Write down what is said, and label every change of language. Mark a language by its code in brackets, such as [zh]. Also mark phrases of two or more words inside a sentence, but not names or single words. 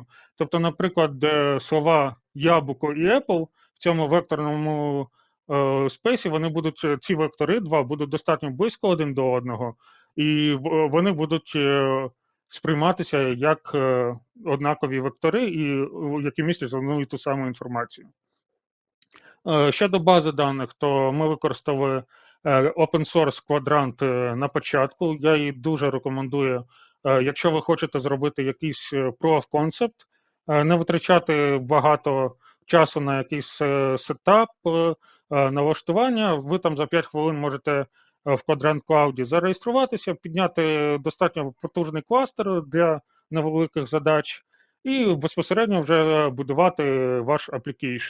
[uk] Тобто, наприклад, слова яблуко і Apple в цьому векторному спейсі вони будуть, ці вектори два будуть достатньо близько один до одного, і вони будуть сприйматися як однакові вектори, які містять одну і ту саму інформацію. Щодо бази даних, то ми використовуємо [en] open source [uk] квадрант на початку. Я її дуже рекомендую, якщо ви хочете зробити якийсь [en] proof of concept, [uk] не витрачати багато часу на якийсь сетап, налаштування. Ви там за 5 хвилин можете в квадрант клауді зареєструватися, підняти достатньо потужний кластер для невеликих задач і безпосередньо вже будувати ваш application.